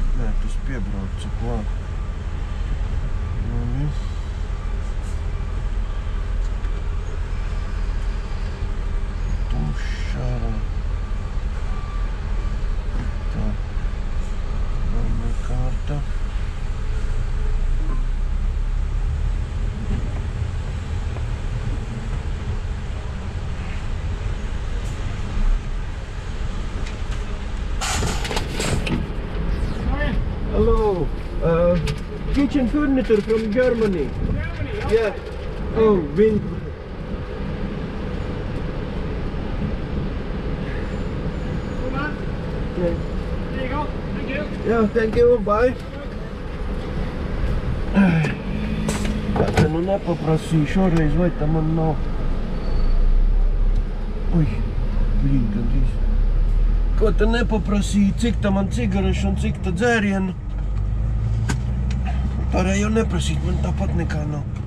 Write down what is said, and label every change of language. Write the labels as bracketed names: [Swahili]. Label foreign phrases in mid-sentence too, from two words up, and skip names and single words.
[Latvian] Nē, tas piebrauca klāt. Tumšārā. Tā. Vēl kārta. [English] Hello, kitchen furniture from Germany. Germany? Yeah. Oh, wind. Hold on. Yeah. There you go. Thank you. Yeah, thank you. Bye. [Latvian] Tā nu nepaprasīju šoreiz, vai tā man nav. Ui, blīn, gandrīz. Ko ta nepaprasīju, cik ta man cigarešu un cik ta dzērienu. Pārējo neprasīt, man tāpat nekā nav.